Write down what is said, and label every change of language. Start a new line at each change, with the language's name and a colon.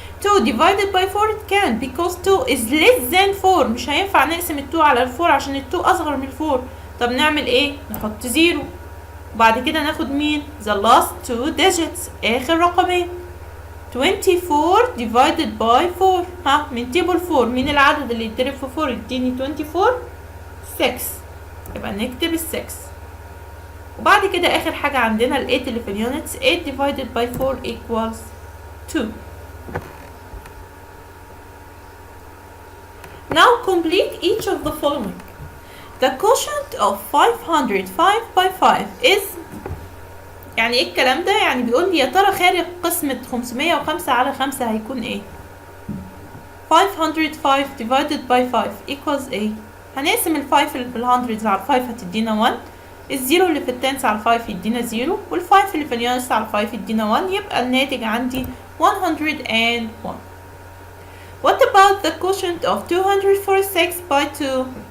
English: 2 divided by 4 it can because 2 is less than 4.
Arabic: مش هينفع نقسم ال 2 على ال 4 عشان ال 2 أصغر من ال 4. طب نعمل إيه؟ نحط 0 وبعد كده ناخد مين؟
English: the last 2 digits
Arabic: آخر رقمين.
English: 24 divided by 4.
Arabic: من تيبل 4 مين العدد اللي يتضرب في 4 يديني 24؟ 6. يبقى نكتب ال 6. وبعد كده آخر حاجة عندنا ال 8 اللي في اليونتس.
English: 8 divided by 4 equals 2. Now complete each of the following. The quotient of 505 by 5 is.
Arabic: يعني ايه الكلام ده؟ يعني بيقول لي يا ترى خارج قسمة 505 على 5 هيكون ايه؟ 505
English: divided by 5 equals
Arabic: ايه؟ هنقسم ال 5 اللي في ال hundreds على 5 هتدينا 1. الزيرو اللي في التنس على 5 يدينا 0 وال5 اللي في اليونتس على 5 يدينا 1. يبقى الناتج عندي 101.
English: What about the quotient of 246 by 2?